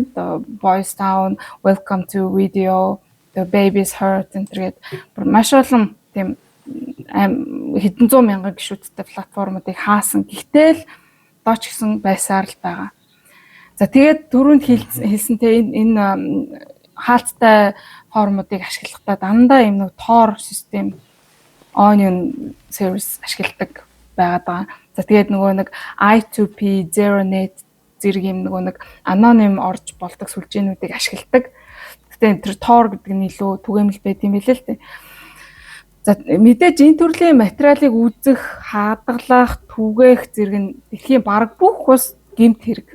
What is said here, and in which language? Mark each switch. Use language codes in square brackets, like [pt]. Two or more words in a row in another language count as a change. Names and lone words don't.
[mn] Одоо Boys Town, Welcome to Video, The Baby's Heart гэдэг маш олон тийм хэдэн зуун мянган гишүүдтэй платформуудыг хаасан. Гэхдээ л дооч гисэн байсаар л байгаа. За тэгээд түрүүнд хэлсэнтэй энэ хаалттай форумуудыг ашиглахдаа дандаа юм нэг Tor систем [en] onion service [mn] ашигладаг байгаад байгаа. За тэгээд нөгөө нэг I2P, ZeroNet зэрэг юм нөгөө нэг аноним орж болдог сүлжээнүүдийг ашигладаг. Гэтэ тэр Tor гэдэг нь илүү түгээмэл байт юм билээ л дээ. За мэдээж энэ төрлийн материалыг үзэх, хадгалах, түгээх зэрэг нь дэлхийн бараг бүх ус гэмт хэрэг.